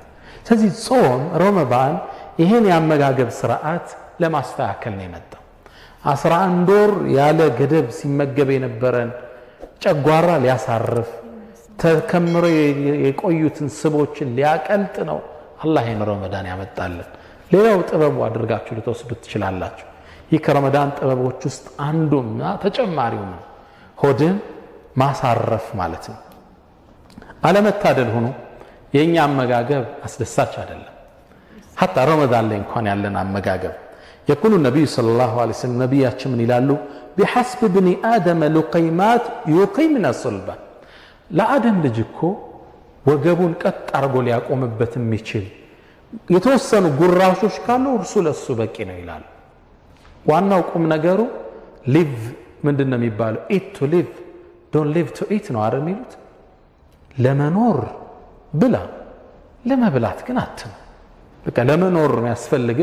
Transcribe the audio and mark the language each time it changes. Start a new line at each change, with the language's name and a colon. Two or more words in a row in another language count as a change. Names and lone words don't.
Amharic: ስለዚህ ጾም ረመዳን ይሄን የአመጋገብ ስርዓት ለማስተካከል ነው የመጣው። 11 ወር ያለ ገደብ ሲመገብ የነበረን ጨጓራ ሊያሳርፍ ተከምሮ የቆዩትን ስቦችን ሊያቀልጥ ነው አላህ ይሄን ረመዳን ያመጣልን። ሌላው ጥበቡ አድርጋችሁ ልትወስዱት ትችላላችሁ። ይህ ከረመዳን ጥበቦች ውስጥ አንዱና ተጨማሪው ነው ሆድን ማሳረፍ ማለት ነው። አለመታደል ሆኖ የኛ አመጋገብ አስደሳች አይደለም። ሐታ ረመዳን ላይ እንኳን ያለን አመጋገብ
Arabic: يقول النبي صلى الله عليه وسلم
Amharic: ነብያችን ምን ይላሉ?
Arabic: بحسب ابن آدم لقيمات يقيمن صلبه
Amharic: ለአደም ልጅ እኮ ወገቡን ቀጥ አርጎ ሊያቆምበት የሚችል የተወሰኑ ጉራሾች ካሉ እርሱ ለሱ በቂ ነው ይላሉ። ዋናው ቁም ነገሩ ሊቭ ምንድነው የሚባለው?
English: eat to live don't live to eat
Amharic: ነው አይደል የሚሉት። ለመኖር ብላ ለመብላት ግን አትም። በቃ ለመኖር የሚያስፈልግ